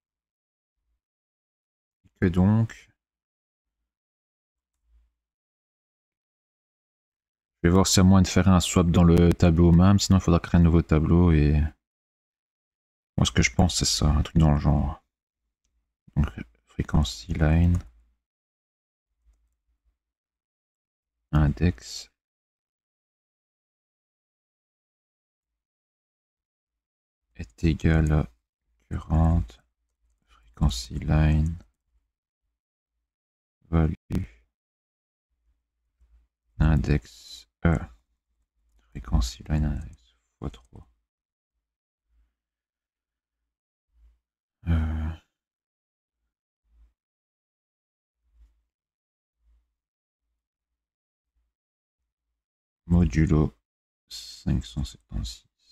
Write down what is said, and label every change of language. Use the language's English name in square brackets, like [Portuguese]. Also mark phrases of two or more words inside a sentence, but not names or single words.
[French] Et donc, je vais voir s'il y a moyen de faire un swap dans le tableau même, sinon il faudra créer un nouveau tableau et moi ce que je pense c'est ça, un truc dans le genre. Donc [English] frequency line index [French] est égal à [English] current frequency line value index frequency line index x3 modulo 576.